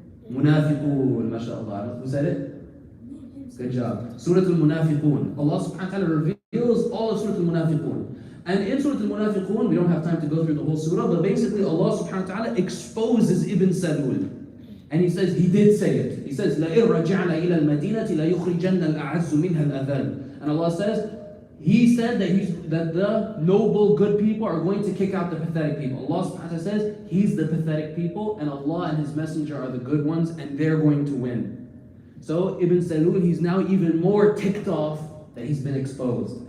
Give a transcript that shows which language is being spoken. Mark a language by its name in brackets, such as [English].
[English] Munafiqun, mashallah. Who said it? Good job. Surah al-Munafiqun. Allah subhanahu wa ta'ala reveals all of Surah al-Munafiqun. And in Surah al-Munafiqun, we don't have time to go through the whole surah, but basically Allah subhanahu wa ta'ala exposes Ibn Salul. And he says, he did say it. He says, [Arabic] لَإِن رَجَعْنَا إِلَى الْمَدِينَةِ لَيُخْرِجَنَّ الْأَعَزُّ مِنْهَا الْأَذَلُ. [English] And Allah says, He said that the noble, good people are going to kick out the pathetic people. Allah subhanahu wa ta'ala says, He's the pathetic people, and Allah and His Messenger are the good ones, and they're going to win. So Ibn Salul, he's now even more ticked off that he's been exposed.